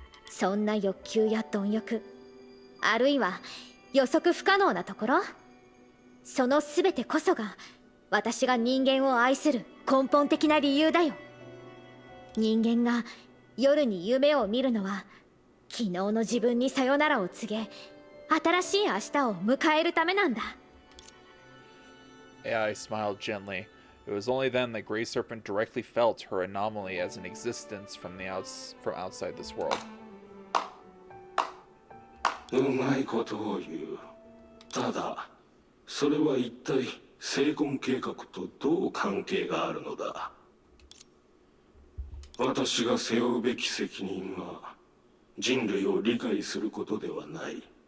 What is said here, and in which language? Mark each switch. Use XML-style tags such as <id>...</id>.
<ja>そんな欲求や貪欲、あるいは予測不可能なところ、その全てこそが私が人間を愛する根本的な理由だよ。人間が夜に夢を見るのは、昨日の自分にさよならを告げ、新しい明日を迎えるためなんだ。</ja> <en>AI smiled gently. It was only then that Grey Serpent directly felt her anomaly as an existence from outside this world.</en> <ja>うまいことを言う。ただ、それは一体成婚計画とどう関係があるのだ。私が背負うべき責任は、人類を理解することではない。</ja>